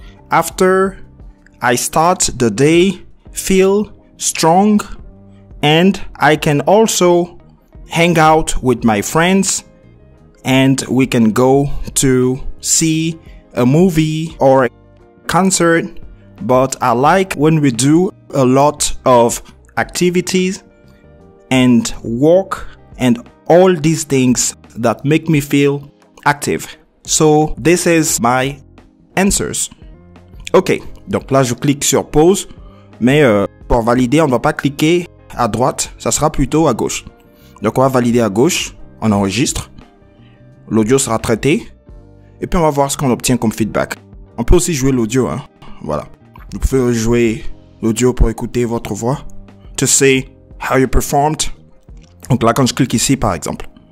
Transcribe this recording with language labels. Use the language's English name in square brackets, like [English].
[English] after I start the day, feel strong, and I can also hang out with my friends and we can go to see a movie or a concert, but I like when we do a lot of activities and work and all these things that make me feel active. So this is my answers. [French] Ok, donc là je clique sur pause, mais pour valider on ne va pas cliquer à droite, ça sera plutôt à gauche. Donc on va valider à gauche, on enregistre. L'audio sera traité. Et puis on va voir ce qu'on obtient comme feedback. On peut aussi jouer l'audio, hein. Voilà. Vous pouvez jouer l'audio pour écouter votre voix. [English] To see how you performed. [French] Donc là, quand je clique ici, par exemple.